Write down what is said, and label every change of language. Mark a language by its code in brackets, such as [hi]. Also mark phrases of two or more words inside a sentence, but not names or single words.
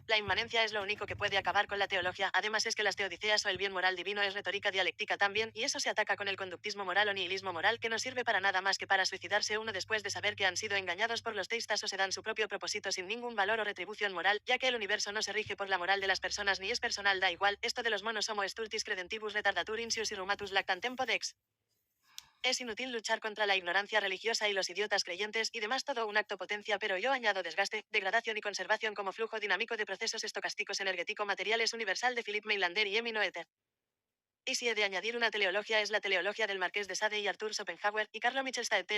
[es] La inmanencia es lo único que puede acabar con la teología. Además es que las teodiceas o el bien moral divino es retórica dialéctica también, y eso se ataca con el conductismo moral o nihilismo moral, que no sirve para nada más que para suicidarse uno después de saber que han sido engañados por los teístas o se dan su propio propósito sin ningún valor o retribución moral, ya que el universo no se rige por la moral de las personas ni es personal. Da igual, esto de los monos [la] homo stultis credentibus retardatur insius irrumatus lactantem podex. [es] Es inútil luchar contra la ignorancia religiosa y los idiotas creyentes y demás, todo un acto potencia, pero yo añado desgaste, degradación y conservación como flujo dinámico de procesos estocásticos energético materiales universal de Philip Meilander y Emmy Noether. Y si he de añadir una teleología, es la teleología del Marqués de Sade y Arthur Schopenhauer y Carlo Michelstaedter.